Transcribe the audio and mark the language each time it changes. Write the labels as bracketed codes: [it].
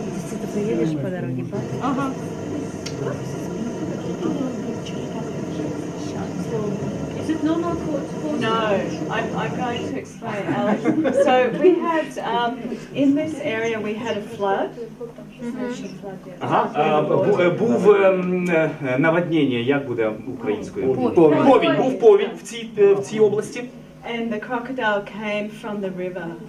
[ru] Ты поедешь по дороге, Uh-huh. [en] Is it normal for No, I'm going to explain, Alex. So we had, in this area we had a flood. [uk] Ага, був наводнення, як буде українською? Повінь, був повінь в цій області. [en] And the crocodile came from the river.